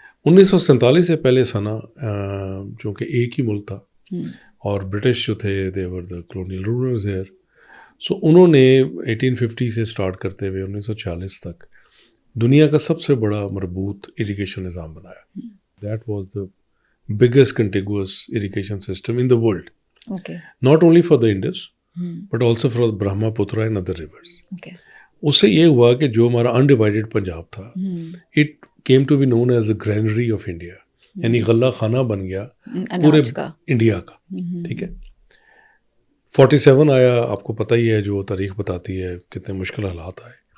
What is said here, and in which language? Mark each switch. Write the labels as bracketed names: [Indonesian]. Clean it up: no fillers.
[Urdu] 1947 سے پہلے سنا چونکہ ایک ہی ملک تھا اور برٹش جو تھے [English] They were the colonial rulers here. [Urdu] سو انہوں نے 1850 سے اسٹارٹ کرتے ہوئے 1940 تک دنیا کا سب سے بڑا مربوط اریگیشن نظام بنایا. [English] That was the biggest contiguous irrigation system in the world, not only for the Indus but also for Brahmaputra and other rivers. [Urdu] اس سے یہ ہوا کہ جو ہمارا انڈیوائڈیڈ پنجاب تھا [English] it came to be known as a granary of India, [Urdu] یعنی غلہ خانہ بن گیا پورے انڈیا کا. ٹھیک ہے. 47 آیا, آپ کو پتہ ہی ہے جو تاریخ بتاتی ہے کتنے مشکل حالات آئے.